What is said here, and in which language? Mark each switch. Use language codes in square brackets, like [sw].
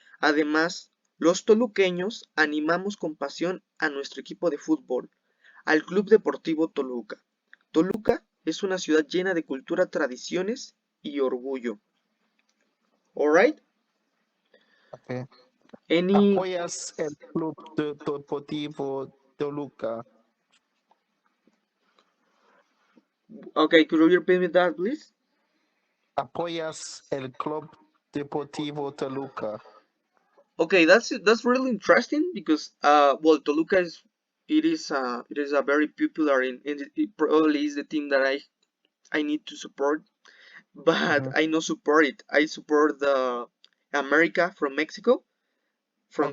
[es] Además, los toluqueños animamos con pasión a nuestro equipo de fútbol, al Club Deportivo Toluca. Toluca es una ciudad llena de cultura, tradiciones y orgullo. [en] Alright? Okay. Any [es] ¿Apoyas el club deportivo Toluca? [en] Okay, could you repeat me that please? [es] ¿Apoyas el club deportivo Toluca? [en] Okay, that's really interesting because well, Toluca it is a very popular it probably is the team that I need to support, but Mhm. I no support it. I support the America from Mexico, from